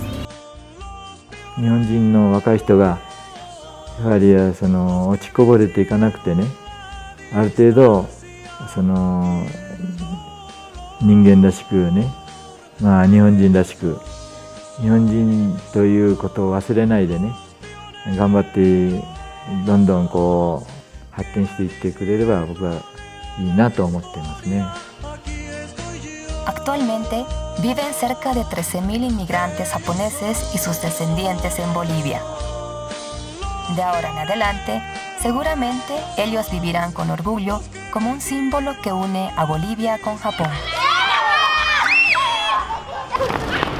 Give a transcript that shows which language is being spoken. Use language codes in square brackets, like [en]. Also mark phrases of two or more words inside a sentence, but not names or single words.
[ja] 日本人の若い人がやはり落ちこぼれていかなくてね、ある程度人間らしくね、日本人らしく、日本人ということを忘れないでね、頑張ってどんどん発展していってくれれば僕はいいなと思っていますね。 [es] Actualmente viven cerca de 13.000 inmigrantes japoneses y sus descendientes en Bolivia. De ahora en adelante, seguramente ellos vivirán con orgullo como un símbolo que une a Bolivia con Japón.